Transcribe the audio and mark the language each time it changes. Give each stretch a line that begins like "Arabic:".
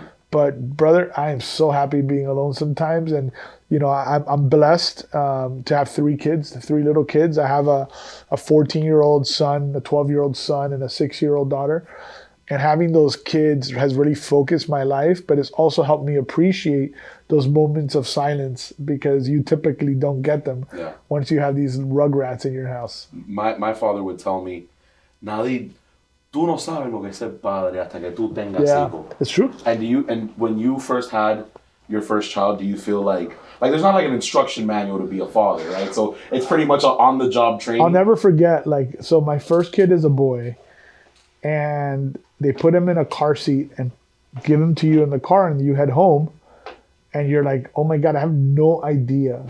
English: But brother, I am so happy being alone sometimes. And, you know, I'm blessed to have 3 kids, 3 little kids. I have a 14-year-old son, a 12-year-old son, and a 6-year-old daughter. And having those kids has really focused my life, but it's also helped me appreciate those moments of silence because you typically don't get them once you have these rugrats in your house. My father would tell me,
Spanish: Nadie, tú no sabes lo que es ser padre hasta que tú tengas hijos.
English: It's true. And when you first had your first child, do you feel like there's not like an instruction manual to be a father, right? So it's pretty much on the job training. I'll never forget, so my first kid is a boy, and they put him in a car seat and give him to you in the car, and you head home, and you're like, oh my God, I have no idea